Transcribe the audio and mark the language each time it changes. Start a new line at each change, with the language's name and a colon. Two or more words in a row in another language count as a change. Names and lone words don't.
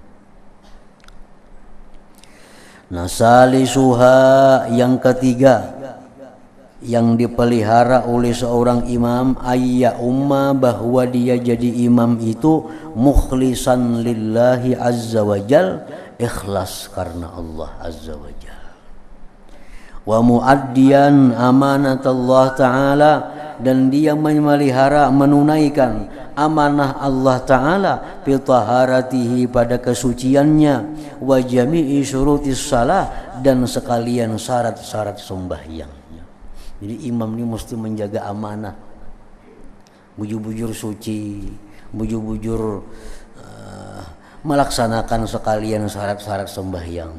Indonesian: Nah, salisuha, yang ketiga yang dipelihara oleh seorang imam,
Arabic: أيما,
Indonesian: bahwa dia jadi imam itu
Arabic: مخلصا لله عز وجل,
Indonesian: ikhlas karena Allah
Arabic: عز وجل. ومؤديا أمانة الله تعالى,
Indonesian: dan dia memelihara, menunaikan amanah Allah ta'ala
Arabic: في طهارته,
Indonesian: pada kesuciannya,
Arabic: وجميع شروط الصلاة,
Indonesian: dan sekalian syarat-syarat sembahyang. Jadi imam ini mesti menjaga amanah, bujur-bujur suci, bujur-bujur melaksanakan sekalian syarat-syarat sembahyang.